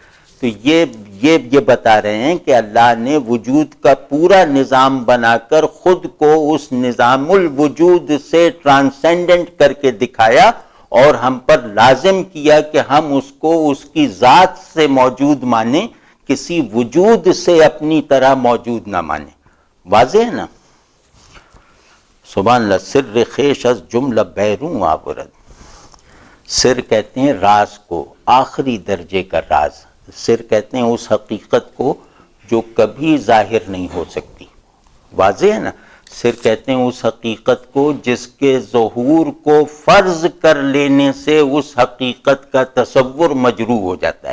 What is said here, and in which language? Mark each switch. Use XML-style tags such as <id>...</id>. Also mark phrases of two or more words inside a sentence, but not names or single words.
<ur>تو یہ بتا رہے ہیں کہ اللہ نے وجود کا پورا نظام بنا کر خود کو اس نظام الوجود سے ٹرانسینڈنٹ کر کے دکھایا, اور ہم پر لازم کیا کہ ہم اس کو اس کی ذات سے موجود مانیں, کسی وجود سے اپنی طرح موجود نہ مانیں. واضح ہے نا؟</ur> <ar>سبحان اللہ.</ar> <fa>سر خیش از جملہ بیرون آورد.</fa> <ur>سر کہتے ہیں راز کو, آخری درجے کا راز. سر کہتے ہیں اس حقیقت کو جو کبھی ظاہر نہیں ہو سکتی. واضح ہے نا؟ سر کہتے ہیں اس حقیقت کو جس کے ظہور کو فرض کر لینے سے اس حقیقت کا تصور مجروح ہو جاتا ہے.</ur>